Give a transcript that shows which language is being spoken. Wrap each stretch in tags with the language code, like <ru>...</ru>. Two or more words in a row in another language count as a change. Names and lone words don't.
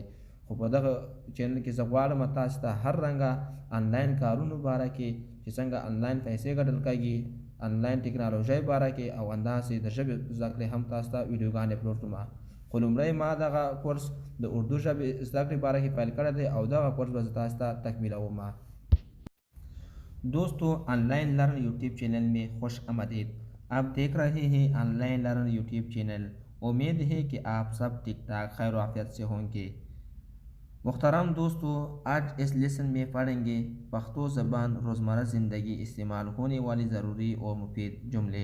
<ps>خو په دغه چینل کې زه غواړم تاسو ته هر رنګه انلاین کارونو باره کې چې څنګه انلاین پیسې ګټل کېږي، انلاین ټکنالوژۍ باره کې او همداسې د ژبې زده کړې هم تاسو ته ویډیوګانې اپلوډ کړم. خو لومړی ما دغه کورس د اردو ژبې زده کړې باره کې پیل کړی دی او دغه کورس به زه تاسو ته تکمیلوم.</ps> <ur>دوستو، آن لائن لرن یوٹیوب چینل میں خوش آمدید. آپ دیکھ رہے ہیں آن لائن لرن یوٹیوب چینل۔ امید ہے کہ آپ سب ٹھیک ٹھاک خیر عافیت سے ہوں گے. محترم دوستو، آج اس لیسن میں پڑھیں گے پختو زبان روزمرہ زندگی استعمال ہونے والی ضروری اور مفید جملے.</ur>